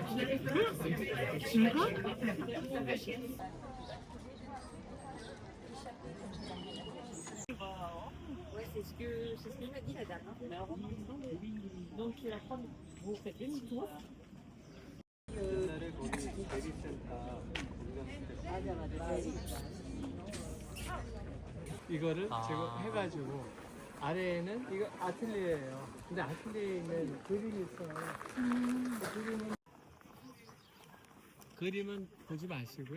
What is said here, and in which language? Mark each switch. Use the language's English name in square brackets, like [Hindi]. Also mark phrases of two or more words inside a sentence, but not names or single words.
[Korean] 이거? [French] C'est ce qu'il m'a dit la dame. Donc tu la prends, vous faites demi-tour. [Korean] 옛날에 거기 대리센터 이거를 제가 해가지고 아래에는 이거 아틀리에예요. 근데 아틀리에에 있는 그림이 있어요. 그림은 보지 마시고요.